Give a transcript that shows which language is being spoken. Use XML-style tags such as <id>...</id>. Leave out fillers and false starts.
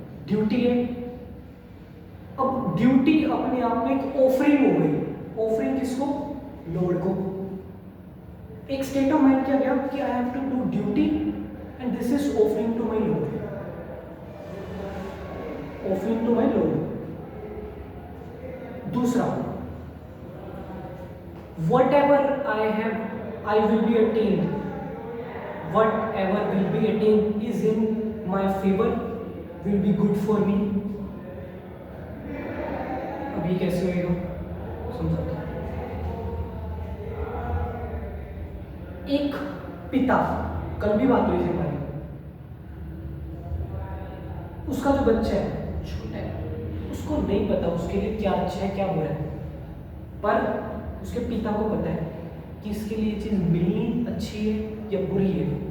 <hi>Duty है, अब duty अपने आप में एक ऑफरिंग हो गई। ऑफरिंग किसको, लॉर्ड को। एक स्टेट ऑफ माइंड क्या गया कि</hi> <en>I have to do duty and this is offering to my Lord, offering to my Lord. दूसरा, whatever I will be attained, whatever will be attained is in my favor, will be good for me।</en> <hi>अब ये कैसे होएगा समझाता हूं। एक पिता, कल भी बात हुई थी हमारी, उसका जो बच्चा है छोटा है, उसको नहीं पता उसके लिए क्या अच्छा है क्या बुरा है, पर उसके पिता को पता है कि इसके लिए चीज़ मिलनी अच्छी है या बुरी है।</hi>